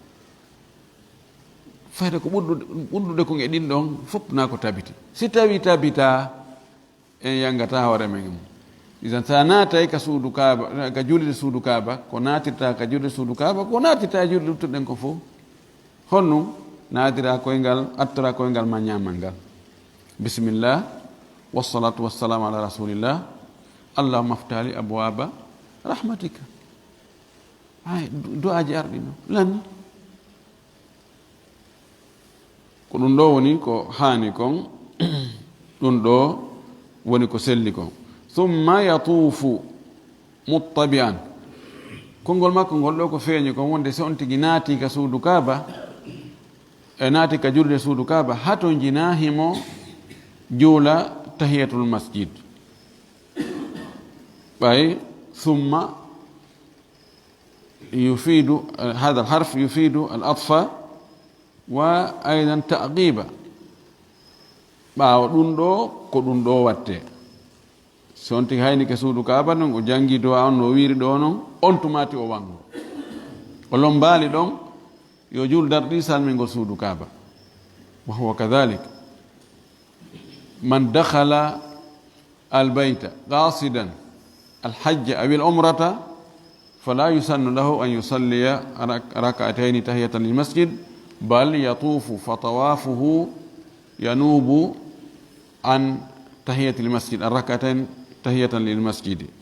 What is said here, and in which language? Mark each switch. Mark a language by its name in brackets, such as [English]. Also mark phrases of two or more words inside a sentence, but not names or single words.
[Fula] fayde ko ɓurdude kon e ɗin ɗon fof na ko tabiti si tawi tabita en yangata hoore men isan sa naatay ka suudu kaaba ka julde suudu kaaba ko naatirta ka julde suudu kaaba ko naatirta julde luttuɗen ko fof honnum naatira koyngal attora koyngal ma ñamal ngal [Arabic] بسم الله والصلاة والسلام على رسول الله اللهم افتح لي أبواب رحمتك. [Fula] Ay du'aji ardino lan ko ɗum ɗo woni ko haani kon ɗum ɗo woni ko selli kon. [Arabic] ثم يطوف متتابعا, [Fula] konngol makko ngol ɗo ko feeñi kon wonde so on tigi naati ka suudu kaaba e naati ka julde suudu kaaba hato jinahimo juula [Arabic] تحية المسجد. [Fula] ɓay thumma [Arabic] يفيد هذا الحرف يفيد الأطفاء وأيضا تعقيبا [Fula] ɓaawo ɗum ɗo ko ɗum ɗo watte so on tigi hayni ke suudu kaaba noon o jangi do on no wiiri ɗo noon on tumati o wango o lombaali ɗon yo juldar ɗi salmingol suudu kaaba. [Arabic] وهو كذلك من دخل البيت قاصدا الحج أو العمرة فلا يسن له أن يصلي ركعتين تحية للمسجد بل يطوف فطوافه ينوب عن تحية المسجد الركعتين تحية للمسجد.